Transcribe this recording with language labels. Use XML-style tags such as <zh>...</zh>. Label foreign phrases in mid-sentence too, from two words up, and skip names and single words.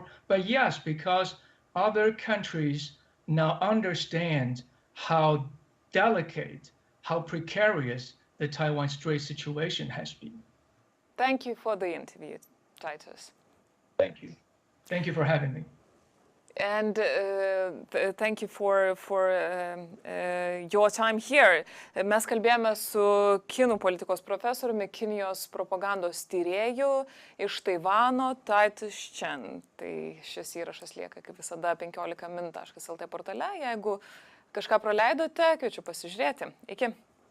<en>But yes, because other countries now understand how delicate, how precarious the Taiwan Strait situation has been. Thank you for the interview, Titus. Thank you. Thank you for having me. And thank you for your time here.</en> <lt>Mes kalbėjome su kinų politikos profesoriumi, Kinijos propagandos tyrėju iš Taivano Titus Chen. Tai šis įrašas lieka kaip visada 15min.lt portale. Jeigu kažką praleidote, kviečiu pasižiūrėti. Iki.</lt>